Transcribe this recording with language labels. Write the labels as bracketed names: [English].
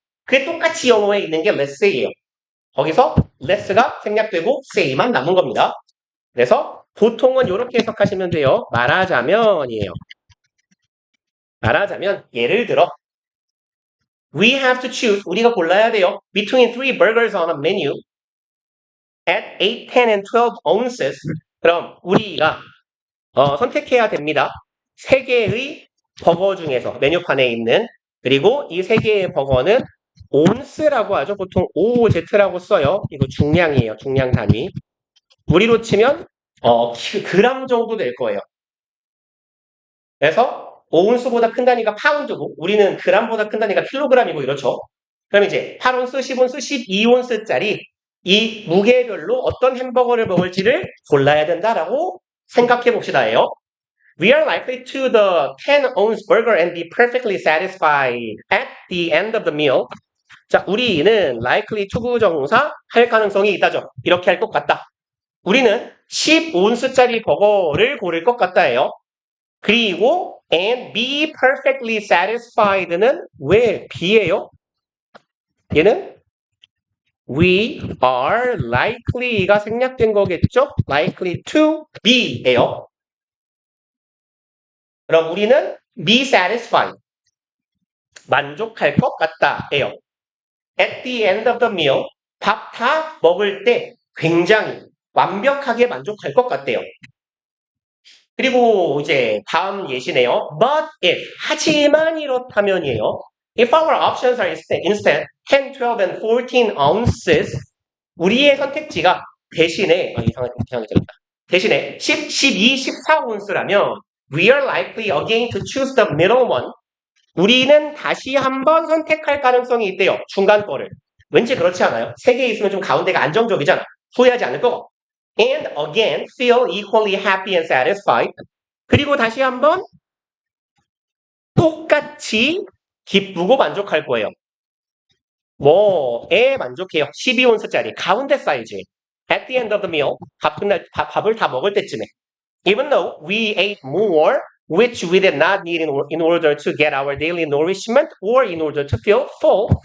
[Korean] 그게 똑같이 영어에 있는 게 let's say예요. 거기서 let's가 생략되고 say만 남은 겁니다. 그래서 보통은 이렇게 해석하시면 돼요. 말하자면이에요. 말하자면 예를 들어 [English] we have to choose [Korean] 우리가 골라야 돼요. [English] between 3 burgers on a menu at 8, 10, and 12 ounces. [Korean] 그럼 우리가 선택해야 됩니다. 3개의 버거 중에서 메뉴판에 있는 그리고 이 3개의 버거는 온스라고 하죠. 보통 OZ라고 써요. 이거 중량이에요. 중량 단위. 우리로 치면 그람 정도 될 거예요. 그래서 5온스보다 큰 단위가 파운드고 우리는 그람보다 큰 단위가 킬로그램이고 이렇죠. 그럼 이제 8온스, 10온스, 12온스짜리 이 무게별로 어떤 햄버거를 먹을지를 골라야 된다라고 생각해 봅시다예요. [English] We are likely to the 10-ounce burger and be perfectly satisfied at the end of the meal. [Korean] 자, 우리는 likely 투부정사 할 가능성이 있다죠. 이렇게 할 것 같다. 우리는 10온스짜리 버거를 고를 것 같다예요. 그리고 [English] and be perfectly satisfied [Korean] 는 왜 be예요? 얘는 [English] we are likely [Korean] 가 생략된 거겠죠? [English] likely to be [Korean] 예요. 그럼 우리는 [English] be satisfied [Korean] 만족할 것 같다예요. [English] At the end of the meal [Korean] 밥 다 먹을 때 굉장히 완벽하게 만족할 것 같대요. 그리고 이제 다음 예시네요. [English] But if [Korean] 하지만 이렇다면이에요. [English] If our options are instead 10, 12, and 14 ounces [Korean] 우리의 선택지가 대신에 이상하게 들었다. 대신에 10, 12, 14온스라면 [English] we are likely again to choose the middle one. [Korean] 우리는 다시 한번 선택할 가능성이 있대요. 중간 거를. 왠지 그렇지 않아요? 3개 있으면 좀 가운데가 안정적이잖아. 후회하지 않을 거고. [English] And again, feel equally happy and satisfied. [Korean] 그리고 다시 한번 똑같이 기쁘고 만족할 거예요. 뭐에 만족해요? 12온스짜리 가운데 사이즈. [English] At the end of the meal, [Korean] 밥을 다 먹을 때쯤에. [English] Even though we ate more, which we did not need in order to get our daily nourishment or in order to feel full.